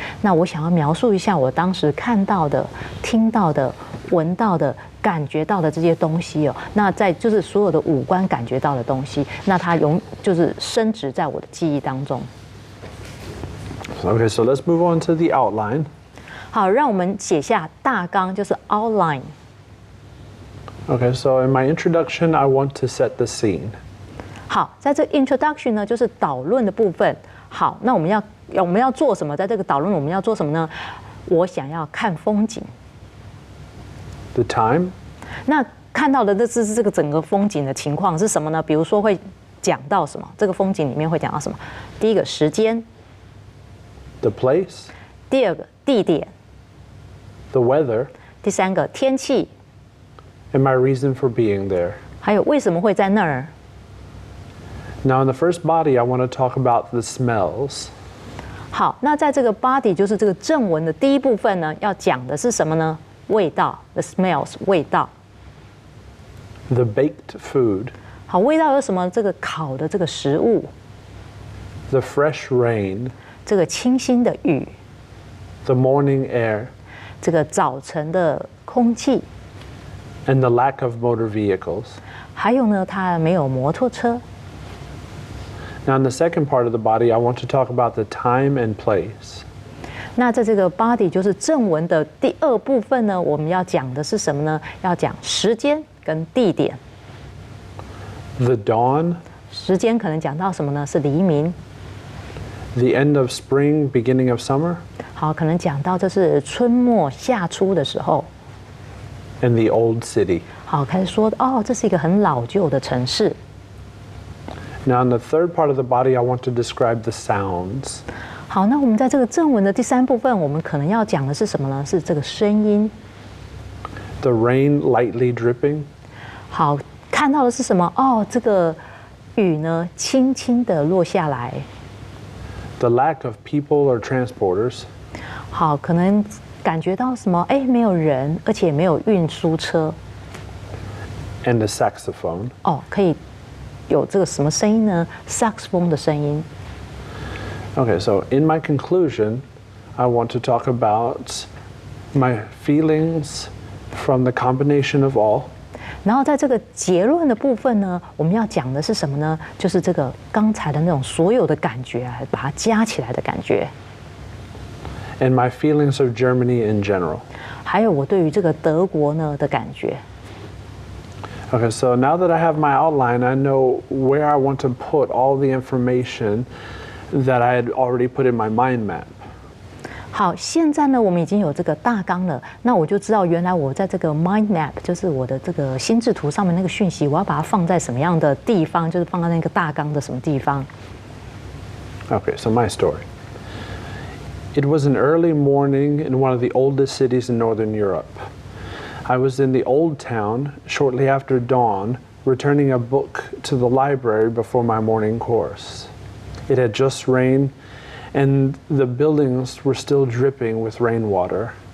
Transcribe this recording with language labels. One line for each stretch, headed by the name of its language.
Chinese: 那我想要描述一下我当时看到的、听到的、闻到的、感觉到的这些东西哦。那在就是所有的五官感觉到的东西，那它就是深植在我的记忆当中。
English: Okay, so let's move on to the outline.
Chinese: 好，让我们写下大纲，就是 outline。
English: Okay, so in my introduction, I want to set the scene.
Chinese: 好，在这 introduction 呢，就是导论的部分。好，那我们要做什么？在这个导论我们要做什么呢？我想要看风景。
English: The time.
Chinese: 那看到的这个整个风景的情况是什么呢？比如说会讲到什么？这个风景里面会讲到什么？第一个时间。
English: The place.
Chinese: 第二个地点。
English: The weather.
Chinese: 第三个天气。
English: and my reason for being there.
Chinese: 还有为什么会在那儿。
English: Now, in the first body, I want to talk about the smells.
Chinese: 好，那在这个 body 就是这个正文的第一部分呢，要讲的是什么呢？味道 ，
English: the smells
Chinese: 味道。
English: The baked food.
Chinese: 好，味道有什么？这个烤的这个食物，
English: The fresh rain.
Chinese: 这个清新的雨，
English: The morning air.
Chinese: 这个早晨的空气，
English: And the lack of motor vehicles.
Chinese: 还有呢，它没有摩托车。
English: Now, in the second part of the body, I want to talk about the time and place.
Chinese: 那在这个 body 就是正文的第二部分呢，我们要讲的是什么呢？要讲时间跟地点。
English: The dawn.
Chinese: 时间可能讲到什么呢？是黎明。
English: The end of spring, beginning of summer.
Chinese: 好，可能讲到这是春末夏初的时候。
English: And the old city.
Chinese: 好，开始说哦，这是一个很老旧的城市。
English: Now, in the third part of the body, I want to describe the sounds.
Chinese: 好，那我们在这个正文的第三部分，我们可能要讲的是什么呢？是这个声音。
English: The rain lightly dripping.
Chinese: 好，看到的是什么？哦，这个雨呢，轻轻的落下来。
English: The lack of people or transporters.
Chinese: 好，可能感觉到什么？哎，没有人，而且没有运输车。
English: And a saxophone.
Chinese: 哦，可以有这个什么声音呢？萨克斯风的声音。
English: Okay, so in my conclusion, I want to talk about my feelings from the combination of all.
Chinese: 然后在这个结论的部分呢，我们要讲的是什么呢？就是这个刚才的那种所有的感觉啊，把它加起来的感觉。
English: And my feelings of Germany in general.
Chinese: 还有我对于这个德国呢的感觉。
English: Okay, so now that I have my outline, I know where I want to put all the information that I had already put in my mind map.
Chinese: 好，现在呢，我们已经有这个大纲了，那我就知道原来我在这个 mind map，就是我的这个心智图上面那个讯息，我要把它放在什么样的地方，就是放在那个大纲的什么地方。
English: Okay, so my story. It was an early morning in one of the oldest cities in Northern Europe. I was in the old town shortly after dawn, returning a book to the library before my morning course. It had just rained, and the buildings were still dripping with rainwater.